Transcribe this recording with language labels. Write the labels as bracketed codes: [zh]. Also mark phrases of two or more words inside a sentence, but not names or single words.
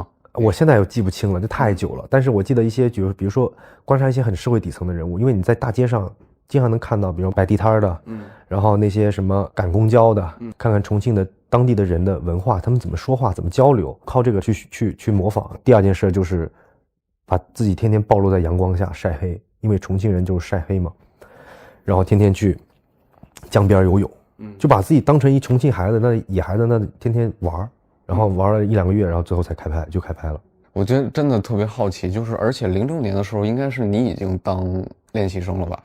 [zh] 我現在又記不清了，這太久了。但是我記得一些，比如說觀察一些很社會底層的人物，因為你在大街上經常能看到，比如擺地攤的，然後那些什麼趕公交的，看看重慶的當地的人的文化，他們怎麼說話，怎麼交流，靠這個去模仿。第二件事就是把自己天天暴露在陽光下曬黑，因為重慶人就是曬黑嘛。然後天天去江邊游泳，就把自己當成一重慶孩子，那野孩子，那天天玩，然後玩了1-2個月，然後最後才開拍了。我覺得真的特別好奇，就是而且06年的時候，應該是你已經當練習生了吧？